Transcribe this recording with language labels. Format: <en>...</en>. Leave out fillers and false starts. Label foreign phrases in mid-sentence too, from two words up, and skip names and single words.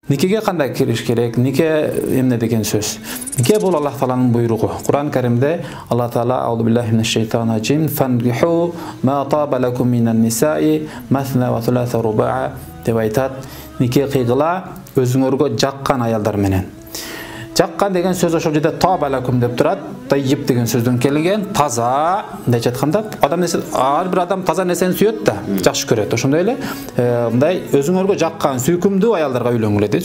<ky>Никеге кандай кириш керек? Нике эмне деген сөз? Нике бул Аллах Тааланын буйругу. Кур'ан Каримде Аллах Таала</ky> <ar>أعوذ بالله من الشيطان الرجيم فانكحوا ما طاب لكم من النساء مثنى وثلاث ورباع</ar> <ky>деп айтат. Нике кыйгыла өзүңөргө жаккан аялдар менен. Жаккан деген сөз ошол жерде</ky> <ar>طاب لكم</ar> <ky>деп турат. Тайып деген сөздөн келген, таза деп жатканда адам нерсе ар бир адам таза нерсени сүйөт да, жакшы көрөт. Ошондой эле мындай өзүңөргө жаккан, сүйкүмдүү аялдарга үйлөнгүлө дейт.</ky>